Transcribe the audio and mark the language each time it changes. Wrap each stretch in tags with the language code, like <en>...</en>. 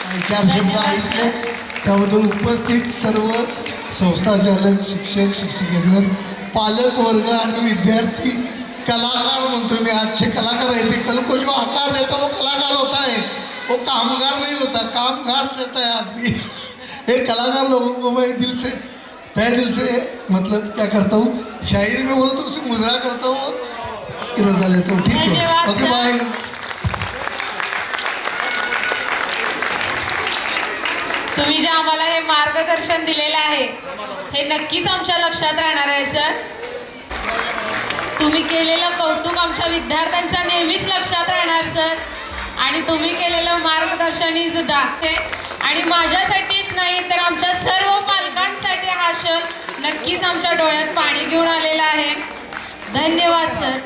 <mr>4 शब्द ऐकले त्याबद्दल उपस्थित सर्व संस्थाचालक शिक्षक शिक्षकेतर पालक वर्ग आणि विद्यार्थी कलाकार म्हणतो मी. आजचे कलाकार आहे ते</mr> <hi>कल को जो आकार देता वो कलाकार होता है, वो कामगार नहीं होता, कामगार देता है आदमी. ये कलाकार लोगों को मैं दिल से तय दिल से मतलब क्या करता हूँ, शायरी में बोलो तो उसे मुजरा करता हूँ और रजा लेता हूँ. ठीक है, ओके बाय.</hi> <mr>तुम्ही जे आम्हाला हे मार्गदर्शन दिलेलं आहे हे नक्कीच आमच्या लक्षात राहणार आहे सर. तुम्ही केलेलं कौतुक आमच्या विद्यार्थ्यांचा नेहमीच लक्षात राहणार सर. आणि तुम्ही केलेलं मार्गदर्शनही सुद्धा ते. आणि माझ्यासाठीच नाही तर आमच्या सर्व पालकांसाठी हा क्षण नक्कीच आमच्या डोळ्यात पाणी घेऊन आलेला आहे. धन्यवाद सर.</mr>